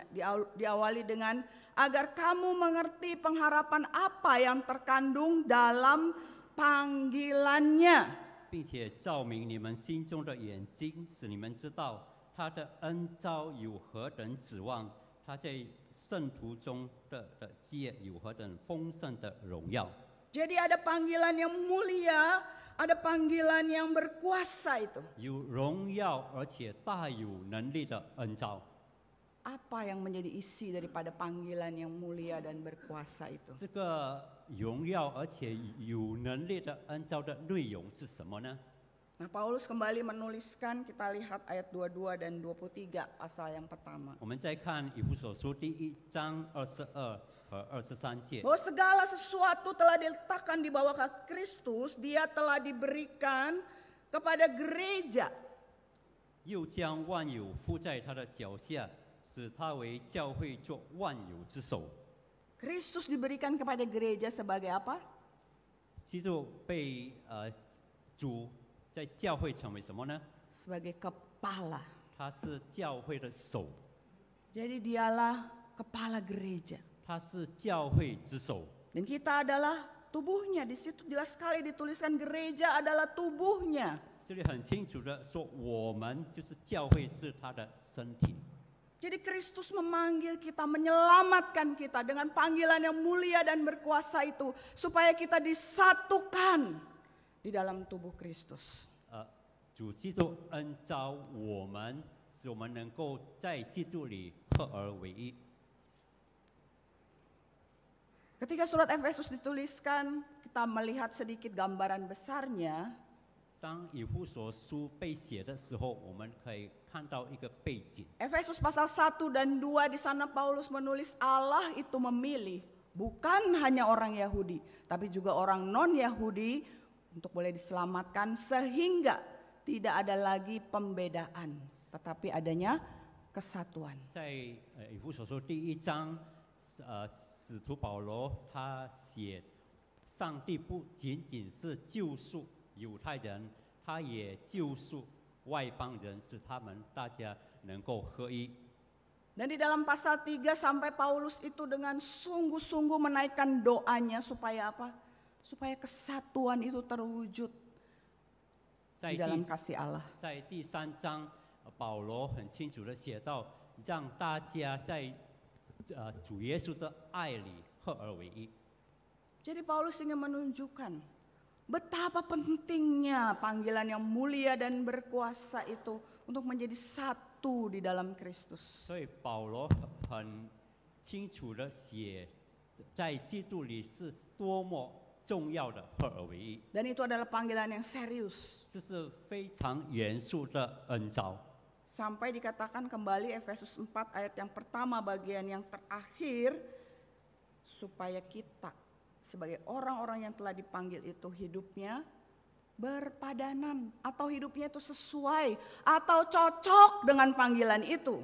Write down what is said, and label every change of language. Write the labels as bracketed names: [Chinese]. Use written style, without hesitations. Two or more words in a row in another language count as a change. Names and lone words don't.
[Indonesian] Diawali dengan agar kamu mengerti pengharapan apa yang terkandung dalam panggilannya. [Chinese] 并且照明你们心中的眼睛，使你们知道他的恩召有何等指望，他在圣徒中的基业有何等丰盛的荣耀。 [Indonesian] Jadi ada panggilan yang mulia, ada panggilan yang berkuasa itu. [Chinese] 有荣耀而且大有能力的恩召。 [Indonesian] Apa yang menjadi isi daripada panggilan yang mulia dan berkuasa itu? [Chinese] 这个荣耀而且有能力的恩召的内容是什么呢？ [Indonesian] Nah, Paulus kembali menuliskan, kita lihat ayat 22 dan 23 pasal yang pertama. [Chinese] 我们再看以弗所书第1章22和23节。 [Indonesian] Bahwa segala sesuatu telah diletakkan di bawah Kristus, dia telah diberikan kepada gereja. [Chinese] 又将万有伏在他的脚下，使他为教会做万有之首。 [Indonesian] Kristus diberikan kepada gereja sebagai apa? [Chinese] 基督被主在教会成为什么呢？ [Indonesian] Sebagai kepala. [Chinese] 他是教会的首， [Indonesian] Jadi dialah kepala gereja. [Chinese] 他是教会之首。 [Indonesian] Dan kita adalah tubuhnya. Di situ jelas sekali dituliskan gereja adalah tubuhnya. [Chinese] 这里很清楚的说，我们就是教会，是他的身体。 [Indonesian] Jadi Kristus memanggil kita, menyelamatkan kita dengan panggilan yang mulia dan berkuasa itu. Supaya kita disatukan di dalam tubuh Kristus. [Chinese] 主基督恩召我们，使我们能够在基督里合而为一。 [Indonesian] Ketika surat Efesus dituliskan, kita melihat sedikit gambaran besarnya. [Chinese] 当以弗所书被写的时候，我们可以看到一个背景。 [Indonesian] Efesus pasal 1 dan 2 di sana Paulus menulis Allah itu memilih bukan hanya orang Yahudi, tapi juga orang non-Yahudi untuk boleh diselamatkan sehingga tidak ada lagi pembedaan, tetapi adanya kesatuan. [Chinese] 在以弗所书第1章，使徒保罗他写，上帝不仅仅是救赎犹太人，他也救赎外邦人，使他们大家能够合一。 [Indonesian] Dan di dalam pasal 3 sampai Paulus itu dengan sungguh-sungguh menaikkan doanya supaya apa? Supaya kesatuan itu terwujud di dalam kasih Allah. [Chinese] 在第3章，保罗很清楚的写到，让大家在主耶稣的爱里合而为一。 [Indonesian] Jadi Paulus ingin menunjukkan betapa pentingnya panggilan yang mulia dan berkuasa itu untuk menjadi satu di dalam Kristus. [Chinese] 所以保罗很清楚的写，在基督里是多么重要的合而为一。 [Indonesian] Dan itu adalah panggilan yang serius. [Chinese] 这是非常严肃的恩召。 [Indonesian] Sampai dikatakan kembali Efesus 4 ayat yang pertama bagian yang terakhir, supaya kita sebagai orang-orang yang telah dipanggil itu hidupnya berpadanan atau hidupnya itu sesuai atau cocok dengan panggilan itu.